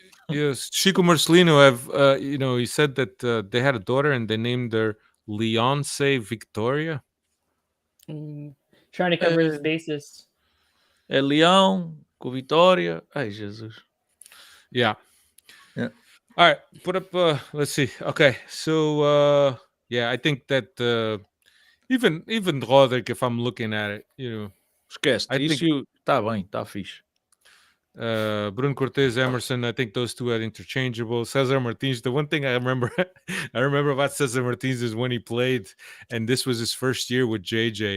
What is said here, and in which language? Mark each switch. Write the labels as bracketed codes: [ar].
[en] Yes, Chico Marcelino have he said that they had a daughter and they named her Leonce Victoria. Trying to cover his bases. [pt] É Leão, com Vitória. Ai, Jesus. [en] Yeah. Yeah. All right, put up. Let's see. Okay, so yeah, I think that even Roderick, if I'm looking at it, [pt] Esquece. [en] I think [pt] Isso tá bem, tá fixe. [en] Bruno Cortez, Emerson. I think those two are interchangeable. Cesar Martins. The one thing I remember, I remember about Cesar Martins is when he played, and this was his first year with JJ.